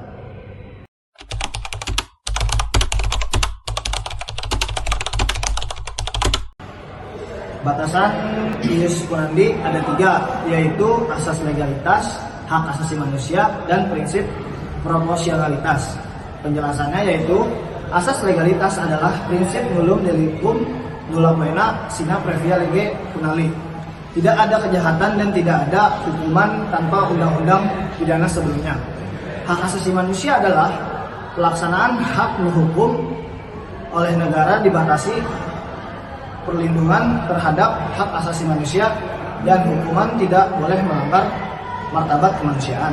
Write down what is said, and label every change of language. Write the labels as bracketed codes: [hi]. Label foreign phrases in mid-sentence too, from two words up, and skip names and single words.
[id] Batasan [la] ius punandi [id] ada 3, yaitu asas legalitas, hak asasi manusia, dan prinsip proporsionalitas. Penjelasannya yaitu asas legalitas adalah prinsip [la] nullum delictum nulla pena sine previa lege punali. [id] Tidak ada kejahatan dan tidak ada hukuman tanpa undang-undang pidana sebelumnya. Hak asasi manusia adalah pelaksanaan hak menghukum oleh negara dibatasi perlindungan terhadap hak asasi manusia dan hukuman tidak boleh melanggar martabat kemanusiaan.